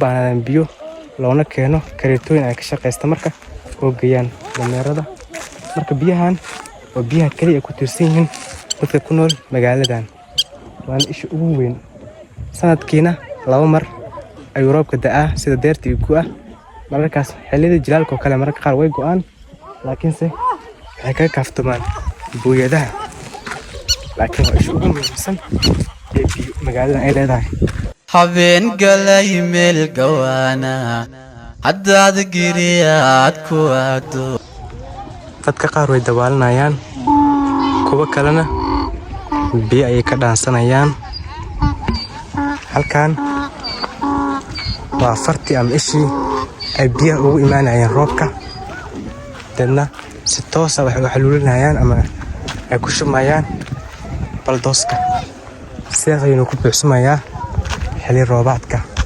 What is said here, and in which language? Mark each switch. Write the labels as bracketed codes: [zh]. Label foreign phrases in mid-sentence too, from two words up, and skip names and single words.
[so] baahnaan biyo loona keeno kareetooyin ay ka shaqeysta marka oo geeyaan dameerada marka biyahan oo biyaha kaliya ku tirsan yihiin dadka ku nool magaaladan waan isha ugu weyn sanadkiina 2 mar ay roobka da'aa sida deerta iyo gu'a markaas xilliyada jilaalka oo kale marka qaar way go'aan laakiinse waxay ka kaaftamaan booyadaha laakiin waa isha ugu muhiimsan ee magaalada ay leedahay حبين قلي مل قوانا حداد قريات كوادو dadka qaar way dabaalanayaan kuwa kalena biyo ay ka dhaansanayaan halkan waa farti ama ishii ay biyaha ugu imaanayaan roobka dadna si toos ah waxay xaluulinayaan ama ay ku shumayaan baldooska sidaas ayuu ku buuxsamayaa xilli roobaadka